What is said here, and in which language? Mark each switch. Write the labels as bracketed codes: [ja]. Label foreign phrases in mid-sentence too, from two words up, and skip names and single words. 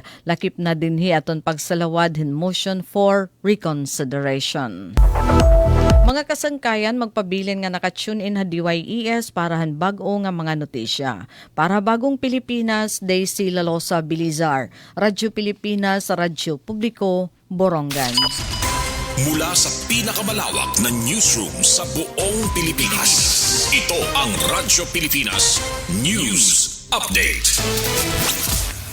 [war] Lakip na dinhi aton pagsalawad hin [en] motion for reconsideration. [war] Mga kasangkayan, magpabilin nga naka- [en] tune in [war] ha DYES para han bag-o nga mga notisya. Para Bagong Pilipinas, Daisy Lalosa Bilizar, Radyo Pilipinas, Radyo Publiko, Borongan. [tl] Mula sa pinakamalawak na newsroom sa buong Pilipinas, ito ang Radyo Pilipinas News Update.